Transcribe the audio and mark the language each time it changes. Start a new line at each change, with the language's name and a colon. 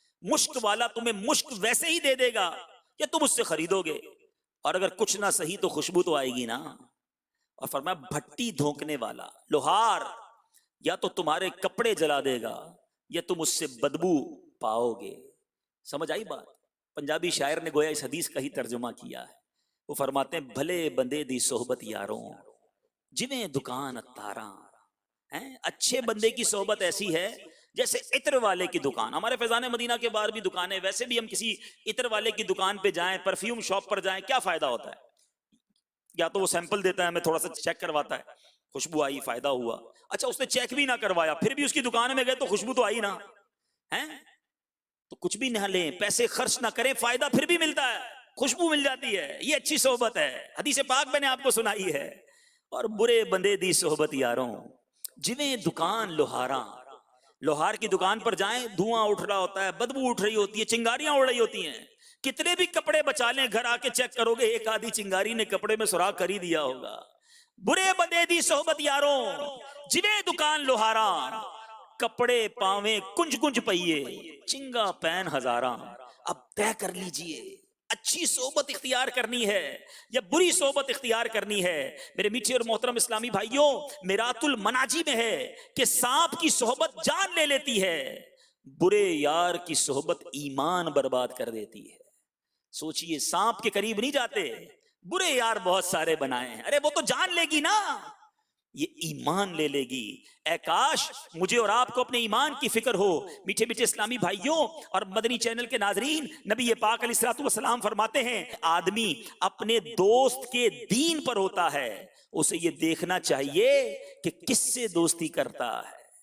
Urdu: مشک والا تمہیں مشک ویسے ہی دے دے گا کہ تم اس سے خریدو گے, اور اگر کچھ نہ صحیح تو خوشبو تو آئے گی نا. اور فرمایا بھٹی دھونکنے والا, لوہار, یا تو تمہارے کپڑے جلا دے گا یا تم اس سے بدبو پاؤ گے. سمجھ آئی بات. پنجابی شاعر نے گویا اس حدیث کا ہی ترجمہ کیا ہے. وہ فرماتے ہیں
Punjabi: بھلے بندے دی صحبت یاروں جویں دکان اتاراں.
Urdu: اچھے بندے کی صحبت ایسی ہے جیسے عطر والے کی دکان. ہمارے فیضان مدینہ کے باہر بھی دکانیں, ویسے بھی ہم کسی عطر والے کی دکان پہ جائیں, پرفیوم شاپ پر جائیں, کیا فائدہ ہوتا ہے؟ یا تو وہ سیمپل دیتا ہے, ہمیں تھوڑا سا چیک کرواتا ہے, خوشبو آئی فائدہ ہوا. اچھا اس نے چیک بھی نہ کروایا پھر بھی اس کی دکان میں گئے تو خوشبو تو آئی نا. تو کچھ بھی نہ لیں, پیسے خرچ نہ کریں, فائدہ پھر بھی ملتا ہے, خوشبو مل جاتی ہے. یہ اچھی صحبت ہے. حدیث پاک میں نے آپ کو سنائی ہے. اور
Punjabi: برے بندے دی صحبت یاروں جویں دکان لوہاراں.
Urdu: لوہار کی دکان پر جائیں, دھواں اٹھ رہا ہوتا ہے, بدبو اٹھ رہی ہوتی ہے, چنگاریاں اڑ رہی ہوتی ہیں. کتنے بھی کپڑے بچا لیں, گھر آ کے چیک کرو گے ایک آدھی چنگاری نے کپڑے میں سراغ کر ہی دیا ہوگا.
Punjabi: برے بندے دی صحبت یاروں جویں دکان لوہاراں. کپڑے پاویں کنج کنج پئیے چنگا پین ہزاراں.
Urdu: اب طے کر لیجئے اچھی صحبت اختیار کرنی ہے یا بری صحبت اختیار کرنی ہے؟ میرے میٹھے اور محترم اسلامی بھائیوں، میرات المناجی میں ہے کہ سانپ کی صحبت جان لے لیتی ہے، برے یار کی صحبت ایمان برباد کر دیتی ہے۔ سوچئے، سانپ کے قریب نہیں جاتے، برے یار بہت سارے بنائے ہیں، ارے وہ تو جان لے گی نا، یہ ایمان لے لے گی۔ اے کاش مجھے اور آپ کو اپنے ایمان کی فکر ہو۔ میٹھے میٹھے اسلامی بھائیوں اور مدنی چینل کے ناظرین، نبی پاک علیہ الصلوۃ والسلام فرماتے ہیں، آدمی اپنے دوست کے دین پر ہوتا ہے، اسے یہ دیکھنا چاہیے کہ کس سے دوستی کرتا ہے۔